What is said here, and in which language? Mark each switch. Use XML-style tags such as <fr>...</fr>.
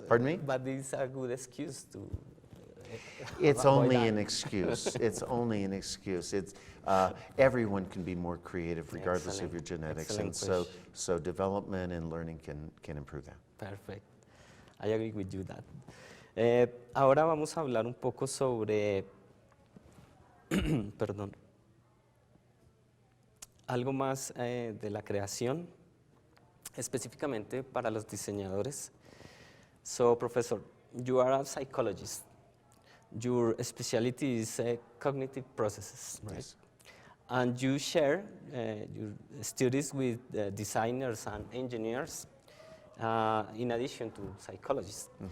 <en>Pardon me? But it's a good excuse to. It's only an excuse. It's only an excuse. Everyone can be more creative regardless of your genetics, and so development and learning can improve that. Perfect. I agree with you that.</en> <es>Ahora vamos a hablar un poco sobre, perdón, algo más de la creación, específicamente para los diseñadores.</es> <en>So, Professor, you are a psychologist. Your specialty is cognitive processes, right? Yes. And you share your studies with designers and engineers in addition to psychologists.</en>